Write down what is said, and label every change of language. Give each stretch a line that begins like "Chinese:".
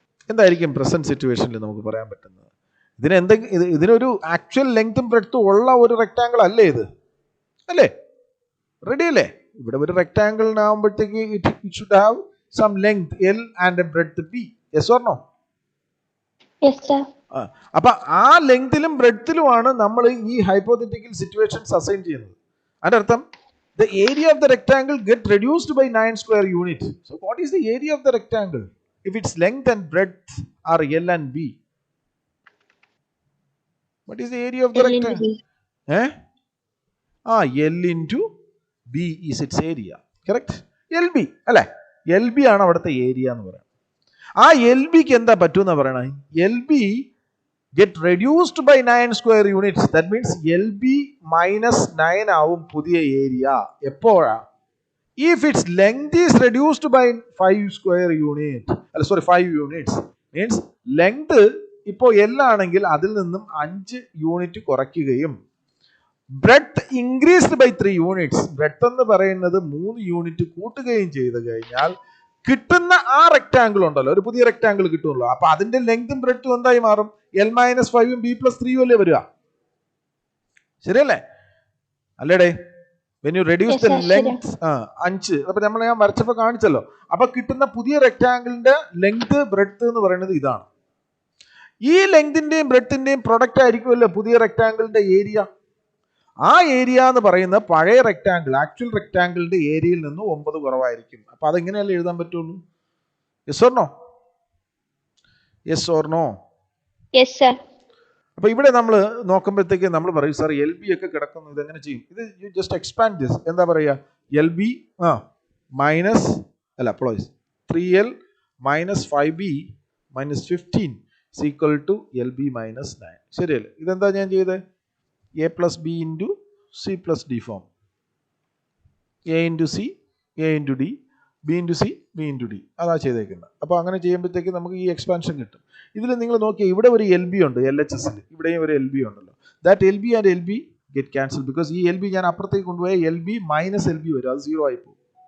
Malayalam: എന്തായിരിക്കും പ്രസന്റ് സിറ്റുവേഷനിൽ നമുക്ക് പറയാൻ പറ്റുന്നത്? ഇതിനൊരു ആക്ച്വൽ ലെങ്തും ബ്രെഡ്ത്തും ഉള്ള ഒരു റെക്ടാങ്കിൾ അല്ലേ ഇത്? അല്ലേ? റെഡി അല്ലേ? ഇവിടെ ഒരു റെക്ടാങ്കിളിനാകുമ്പോഴത്തേക്ക്
English: It should have some length L and A breadth B. Yes or no? Yes, sir.
Malayalam: അപ്പൊ ആ ലെങ്തിലും ബ്രെഡ്ത്തിലുമാണ് നമ്മൾ ഈ ഹൈപ്പോത്തറ്റിക്കൽ സിറ്റുവേഷൻസ് അസൈൻ ചെയ്യുന്നത്. അതിന്റെ അർത്ഥം
English: the area of the rectangle get reduced by 9 square unit. So what is the area of the rectangle if its length and breadth are L and B? What is the area of the rectangle? L into B is its area. Correct? LB അല്ലേ?
Malayalam: LB ആണ് അവിടുത്തെ area എന്ന് പറയുന്നത്. ആ LBക്ക് എന്താ പറ്റുമെന്നാ പറയണേ?
English: LB get reduced by 9 square units. That means LB minus 9
Malayalam: ആവും പുതിയ ഏരിയ. എപ്പോഴാ?
English: If its length is reduced by 5 square unit. 5 units.
Malayalam: Means length ഇപ്പോൾ L ആണെങ്കിൽ അതിൽ നിന്നും 5 യൂണിറ്റ് കുറയ്ക്കുകയും
English: breadth increased by 3 units.
Malayalam: breadth എന്ന് പറയുന്നത് 3 യൂണിറ്റ് കൂട്ടുകയും ചെയ്തു കഴിഞ്ഞാൽ കിട്ടുന്ന ആ റെക്ടാങ്കിൾ ഉണ്ടല്ലോ, ഒരു പുതിയ റെക്ടാങ്കിൾ കിട്ടുമല്ലോ. അപ്പൊ അതിന്റെ ലെങ്തും ബ്രെഡ്ത്തും എന്തായി മാറും? L-5ഉം B+3 അല്ലേ വരിക? ശരിയല്ലേ? അല്ലേടേ?
English: when you reduce the length 5,
Malayalam: അപ്പൊ ഞാൻ വരച്ചപ്പോ കാണിച്ചല്ലോ. അപ്പൊ കിട്ടുന്ന പുതിയ റെക്ടാങ്കിളിന്റെ ലെങ്ത് ബ്രെഡ്ത്ത് എന്ന് പറയുന്നത് ഇതാണ്. ഈ ലെങ്തിന്റെയും ബ്രെഡ്ത്തിന്റെയും പ്രൊഡക്റ്റ് ആയിരിക്കുമല്ലോ പുതിയ റെക്ടാങ്കിളിന്റെ ഏരിയ. ആ ഏരിയ എന്ന് പറയുന്ന പഴയ റെക്ടാങ്കിൾ, ആക്ച്വൽ റെക്ടാങ്കിളിന്റെ ഏരിയയിൽ നിന്ന് 9 കുറവായിരിക്കും. അപ്പൊ അതെങ്ങനെയല്ലേ എഴുതാൻ പറ്റുള്ളൂ?
English: Yes or no? Yes or no? Yes, sir.
Malayalam: അപ്പൊ ഇവിടെ നമ്മൾ നോക്കുമ്പോഴത്തേക്ക് നമ്മൾ പറയും, സാർ LB ഒക്കെ കിടക്കുന്നു, ഇത് എങ്ങനെ ചെയ്യും?
English: ഇത് you just expand this.
Malayalam: എന്താ പറയുക?
English: LB minus 3L minus 5B minus 15 equal to LB minus 9.
Malayalam: ശരിയല്ലേ? ഇതെന്താ ഞാൻ ചെയ്തത്?
English: A plus B into C plus D form. A into C, A into D, B into C, B into D.
Malayalam: അതാ ചെയ്തേക്കുന്നത്. അപ്പോൾ അങ്ങനെ ചെയ്യുമ്പോഴത്തേക്ക് നമുക്ക് ഈ എക്സ്പാൻഷൻ കിട്ടും. ഇതിൽ നിങ്ങൾ നോക്കിയാൽ ഇവിടെ ഒരു എൽ ബി ഉണ്ട് LHSൽ, ഇവിടെയും ഒരു എൽ ബി ഉണ്ടല്ലോ.
English: that L B and L B get cancel because
Malayalam: ഈ എൽ ബി ഞാൻ അപ്പുറത്തേക്ക് കൊണ്ടുപോയ L B minus L B വരും, അത് 0 ആയി പോകും.